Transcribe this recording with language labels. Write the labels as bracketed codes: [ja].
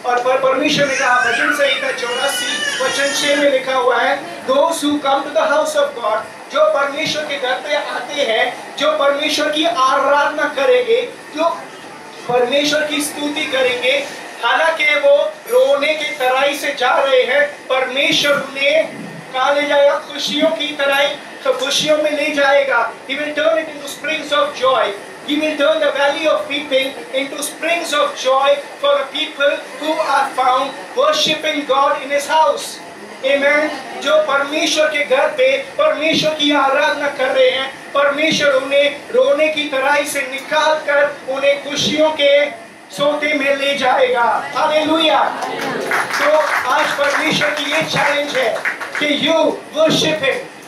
[hi] और परमेश्वर ने कहा, भजन संहिता 84 वचन 6 में लिखा हुआ है, [en] Those who come to the house of God, [hi] जो परमेश्वर के घर पे आते हैं, जो परमेश्वर की आराधना करेंगे, जो परमेश्वर की स्तुति करेंगे, हालांकि वो रोने की तराई से जा रहे हैं, परमेश्वर उन्हें कहाँ ले जाएगा, खुशियों की तराई, तो खुशियों में ले जाएगा। [en] He will turn it into springs of joy. He will turn the valley of weeping into springs of joy for the people who are found worshiping God in His house. Amen. [hi] जो परमेश्वर के घर पे परमेश्वर की आराधना कर रहे हैं, परमेश्वर उन्हें रोने की तराई से निकाल कर उन्हें खुशियों के सोते में ले जाएगा। हालेलुया। तो आज परमेश्वर की ये चैलेंज है कि [en] you worship Him.